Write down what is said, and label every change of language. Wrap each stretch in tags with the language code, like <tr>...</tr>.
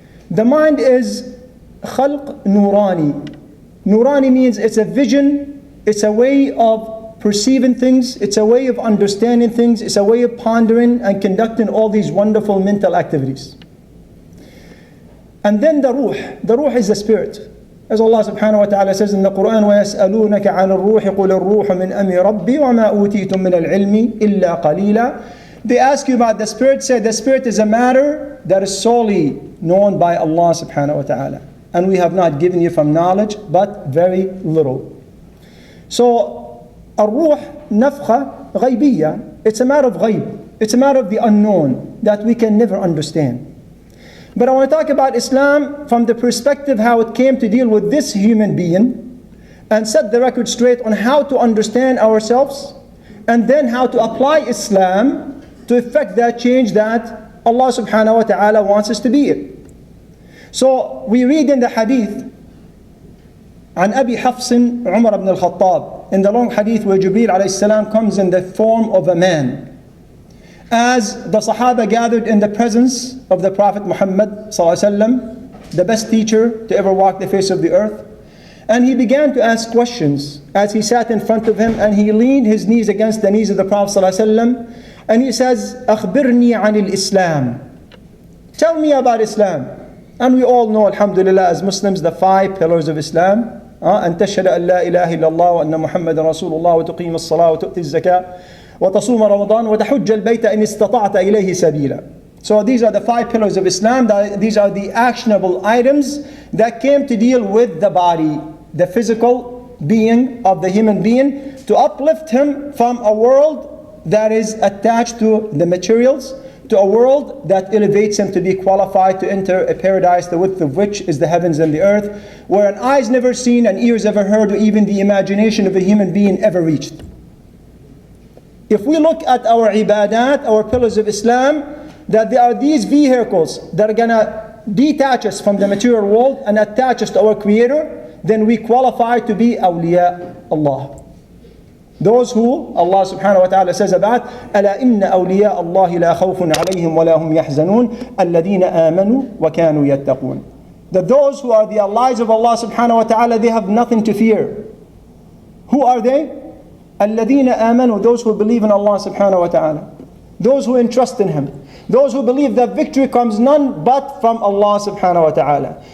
<en>The mind is khalq nurani. Nurani means it's a vision, it's a way of perceiving things, it's a way of understanding things, it's a way of pondering and conducting all these wonderful mental activities. And then the ruh is the spirit. As Allah subhanahu wa ta'ala says in the Quran,</en> <ar>وَيَسْأَلُونَكَ عَنِ الرُّوحِ قُلِ الرُّوحُ مِنْ أَمْرِ رَبِّي وَمَا أُوتِيتُم مِّنَ الْعِلْمِ إِلَّا قَلِيلًا.</ar> <en>They ask you about the spirit, say the spirit is a matter that is solely known by Allah subhanahu wa ta'ala. And we have not given you from knowledge, but very little.</en> <ar>So, الروح نفخة غيبية.</ar> <en>It's a matter of</en> <ar>غيب.</ar> <en>It's a matter of the unknown that we can never understand. But I want to talk about Islam from the perspective how it came to deal with this human being and set the record straight on how to understand ourselves and then how to apply Islam to effect that change that Allah subhanahu wa ta'ala wants us to be in. So we read in the hadith</en> <ar>عن أبي حفص عمر بن الخطاب,</ar> <en>in the long hadith where Jibreel alayhi salam comes in the form of a man. As the Sahaba gathered in the presence of the Prophet Muhammad sallallahu alaihi wasallam, the best teacher to ever walk the face of the earth, and he began to ask questions as he sat in front of him, and he leaned his knees against the knees of the Prophet sallallahu alaihi wasallam, and he says,</en> <ar>أخبرني عن الإسلام.</ar> <en>Tell me about Islam. And we all know, alhamdulillah, as Muslims, the 5 pillars of Islam.</en> <ar>أن تشهد أن لا إله إلا الله وأن محمد رسول الله وتقيم الصلاة وتؤتي الزكاة وتصوم رمضان وتحج البيت إن استطعت إليه سبيلا.</ar> <en>So these are the 5 pillars of Islam. These are the actionable items that came to deal with the body, the physical being of the human being, to uplift him from a world that is attached to the materials, to a world that elevates him to be qualified to enter a paradise, the width of which is the heavens and the earth, where an eye's never seen, an ear's ever heard, or even the imagination of a human being ever reached. If we look at our ibadat, our pillars of Islam, that there are these vehicles that are gonna detach us from the material world and attach us to our Creator, then we qualify to be awliya Allah. Those who Allah subhanahu wa ta'ala says about</en> <ar>أَلَا إِنَّ أَوْلِيَاءَ اللَّهِ لَا خَوْفٌ عَلَيْهِمْ وَلَا هُمْ يَحْزَنُونَ الَّذِينَ آمَنُوا وَكَانُوا يَتَّقُونَ.</ar> <en>That those who are the allies of Allah subhanahu wa ta'ala, they have nothing to fear. Who are they?</en> <ar>الَّذِينَ آمَنُوا,</ar> <en>those who believe in Allah subhanahu wa ta'ala. Those who entrust in Him. Those who believe that victory comes none but from Allah subhanahu wa ta'ala.</en>